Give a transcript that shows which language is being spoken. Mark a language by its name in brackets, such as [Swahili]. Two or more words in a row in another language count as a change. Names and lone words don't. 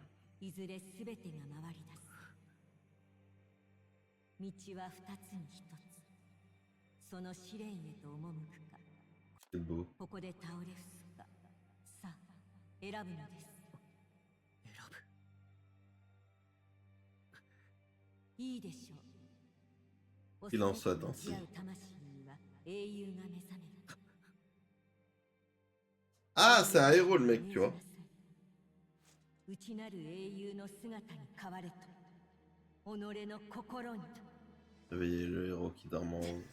[Japanese] いずれすべてが回り出す。道は二つに一つ。その試練へと赴くか。 [French] C'est beau. [Japanese] ここで倒れ伏すか。さあ、選ぶのです。いいでしょう。 [French] Il en soit ainsi. Ah, c'est un héros le mec, tu vois. Réveillez le héros qui dort en haut.